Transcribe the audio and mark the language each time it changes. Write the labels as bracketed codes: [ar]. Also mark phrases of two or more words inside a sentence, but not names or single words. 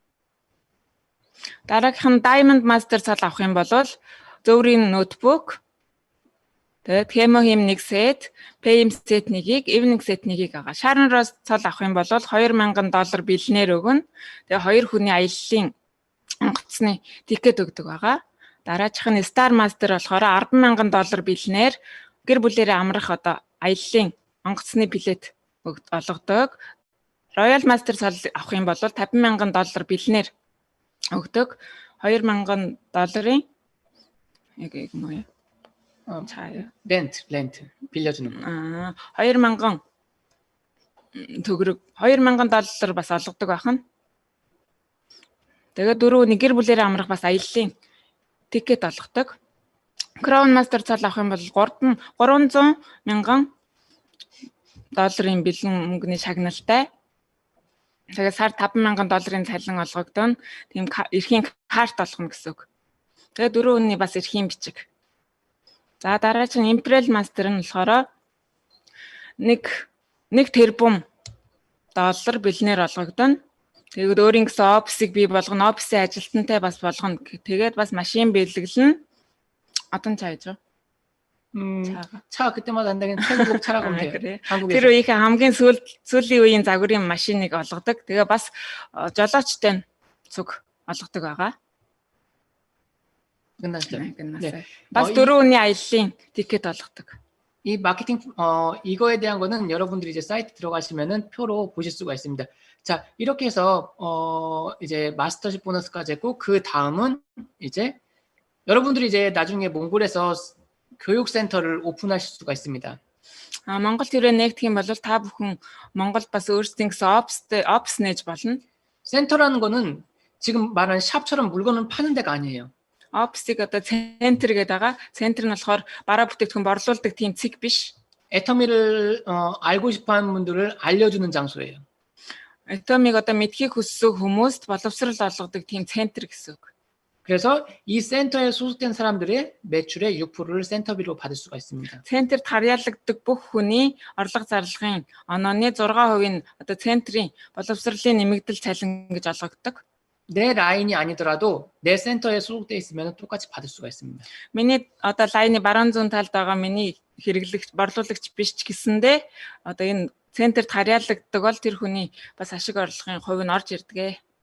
[mn] Дараагийнх нь Diamond Master цол авах юм бол зөврийн ноутбук, тэгээд Hemohim 1 set, Payim set нэгийг, Evening set нэгийг байгаа. Sharon Rose цол авах юм бол $2,000 бэлнээр өгнө. Тэгээ 2 хүний аяллаа онгоцны тикет өгдөг байгаа. Дараачих нь Star Master болохоор $10,000 бэлнээр гэр бүлээрээ амрах одоо аяллаа онгоцны билет олгодог. Royal Master цол авах юм бол $50,000 бэлнээр өгдөг. $2,000-ийн яг 뭐예요? [ko] 렌트 빌려주는 거. [mn] 2,000 төгрөг $2,000 бас олгодог байна. Тэгээд 4 гэр бүлээрээ амрах бас аяллаа тикет олгодог. Crown Master цол авах юм бол $300,000 бэлэн мөнгөний шагналтай. Тэгээд сар $5,000 цалин олгогдоно. Тийм эрхийн карт олгоно гэсэн үг. Тэгээд 4 хүний бас эрхийн бичиг. За дараа чинь Imperial Master нь болохоор $1 тэрбум бэлнээр олгогдоно. Тэгээд өөрийн гэсэн офисыг бий болгоно, офисын ажилтнтай бас болгоно. Тэгээд бас машин бэлгэлнэ. [ko] 어떤 차이죠? 차 그때마다 한다긴 태국 차라고 하면 돼요. 한국에서. [mn] Тэр үеийн хамгийн сүүлийн үеийн загварын машиныг олгодог. Тэгээ бас жолоочтой цуг олгодог байгаа. [ko] 끝났죠. 네. [mn] бас 4 хүний аяллаа тикет олгодог. [ko] 이 마케팅 이거에 대한 거는 여러분들이 이제 사이트 들어가시면은 표로 보실 수가 있습니다. 자, 이렇게 해서 이제 마스터십 보너스까지 했고 그 다음은 이제 여러분들이 이제 나중에 몽골에서 교육센터를 오픈하실 수가 있습니다. [mn] Монгол төрөө нэгтгэх юм бол та бүхэн Монголд бас өөрсдийн гэсэн опс нээж болно. [ko] 센터라는 거는 지금 말한 샵처럼 물건을 파는 데가 아니에요. [mn] Опсыг одоо центр гэдэг байгаа. Центр нь болохоор бараа бүтээгдэхүүн борлуулдаг тийм цэг биш. [ko] 애터미를 알고 싶어하는 분들을 알려주는 장소예요. [mn] Atomic одоо мэдхийг хүссэн хүмүүст боловсрал олгодог тийм центр гэсэн үг. [ko] 그래서 이 센터에 소속된 사람들의 매출의 6%를 센터비로 받을 수가 있습니다. [mn] Центрт харьяалагддаг бүх хүний орлого зарлагын онооны 6%-ийг одоо центрийн боловсролын нэмэгдэл цалин гэж олгогддог. [ko] 내 라인이 아니더라도 내 센터에 소속돼 있으면 똑같이 받을 수가 있습니다. [mn] Миний одоо лайны баруун зүүн талд байгаа миний хэрэглэгч, борлуулагч биш ч гэсэндээ одоо энэ центрт харьяалагддаг бол тэр хүний бас ашиг орлогын хувь нь орж ирдэг.